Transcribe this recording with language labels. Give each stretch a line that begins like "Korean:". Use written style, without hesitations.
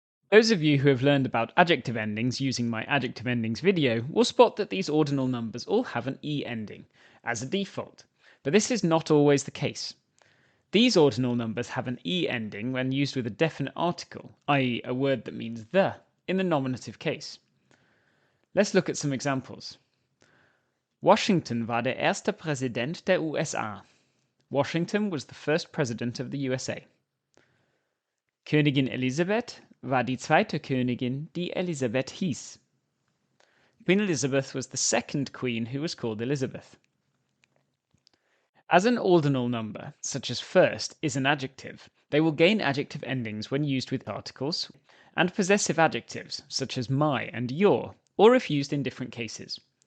English: Those of you who have learned about adjective endings using my adjective endings video will spot that these ordinal numbers all have an e ending as a default, but this is not always the case. These ordinal numbers have an e ending when used with a definite article, i.e. a word that means the, in the nominative case. Let's look at some examples.
German: Washington war der erste Präsident der USA.
English: Washington was the first president of the USA.
German: Königin Elisabeth war die zweite Königin, die Elisabeth hieß.
English: Queen Elizabeth was the second queen who was called Elizabeth. As an ordinal number, such as first, is an adjective, they will gain adjective endings when used with articles, and possessive adjectives, such as my and your, or if used in different cases.